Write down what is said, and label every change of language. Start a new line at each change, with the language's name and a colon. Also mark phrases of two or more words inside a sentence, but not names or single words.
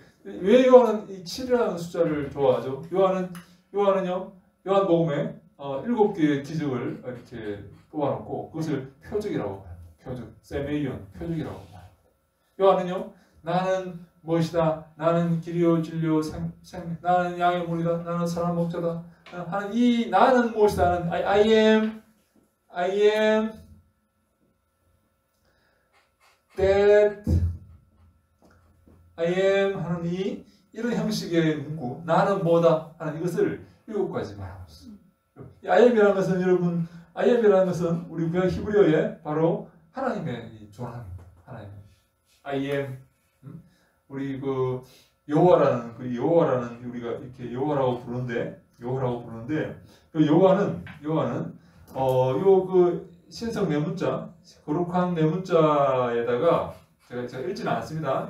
Korean: 왜 요한은 이 7이라는 숫자를 좋아하죠? 요한복음에 7개의 기적을 이렇게 뽑아놓고 그것을 표적이라고 봐요. 표적, 세메이온, 표적이라고 봐요. 요한은요, 나는 무엇이다, 나는 길이요 진리요 나는 양의 문이다, 나는 사람 목자다 하는 이 나는 무엇이다 하는
English: I am that I am
Korean: 하는 이런 형식의 문구 나는 뭐다 하는 이것을 7가지 말하고 있습니다.
English: I am
Korean: 이라는 것은 여러분
English: I am
Korean: 이라는 것은 우리 구약 히브리어에 바로 하나님의 존함입니다. 하나님
English: I am
Korean: 우리 그 여호와라는 우리가 이렇게 여호와라고 부르는데 그 여호와는 요 그 신성 내문자, 거룩한 내문자에다가 제가 읽지는 않습니다.